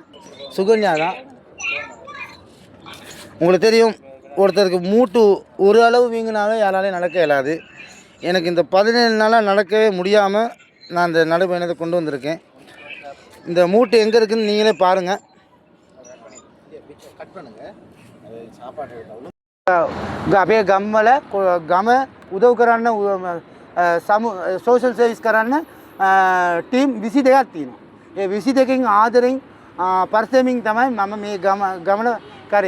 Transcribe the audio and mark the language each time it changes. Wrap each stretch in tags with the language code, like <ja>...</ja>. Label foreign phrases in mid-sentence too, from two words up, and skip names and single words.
<ta>சுகன்யா தான் உங்களுக்கு தெரியும், ஒருத்தருக்கு மூட்டு ஒரு அளவு வீங்கினாவே யாராலையும் நடக்க இயலாது. எனக்கு இந்த 17 நாளாக நடக்கவே முடியாமல் நான் இந்த நடைபயணத்தை கொண்டு வந்திருக்கேன். இந்த மூட்டு எங்கே இருக்குதுன்னு நீங்களே பாருங்கள்.</ta> <si>අපේ ගම්වල ගම උදව් කරන්න</si> <en>social service</en> <si>කරන්න ටීම් 22ක් තියෙනවා. ඒ 22කින් ආදරෙන් පරිස්සමින් තමයි මම මේ ගමන කරේ.</si>